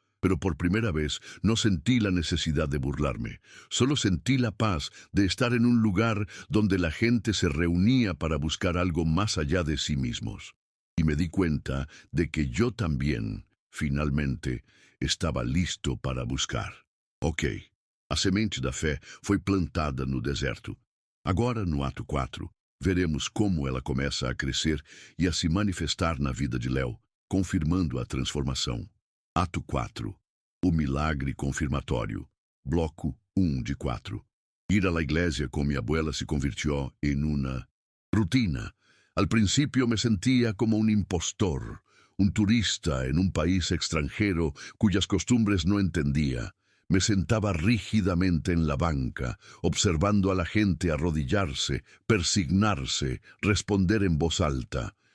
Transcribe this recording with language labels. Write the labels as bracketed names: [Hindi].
[Spanish] Pero por primera vez no sentí la necesidad de burlarme. Solo sentí la paz de estar en un lugar donde la gente se reunía para buscar algo más allá de sí mismos. Y me di cuenta de que yo también, finalmente, estaba listo para buscar. [Portuguese] Ok, a semente da fé foi plantada no deserto. Agora, no ato 4, veremos como ela começa a crescer e a se manifestar na vida de Léo, confirmando a transformação. Ato 4. O milagre confirmatório. Bloco 1 de 4. [Spanish] Ir a la iglesia con mi abuela se convirtió en una rutina. Al principio me sentía como un impostor, un turista en un país extranjero cuyas costumbres no entendía. Me sentaba rígidamente en la banca, observando a la gente arrodillarse, persignarse, responder en voz alta.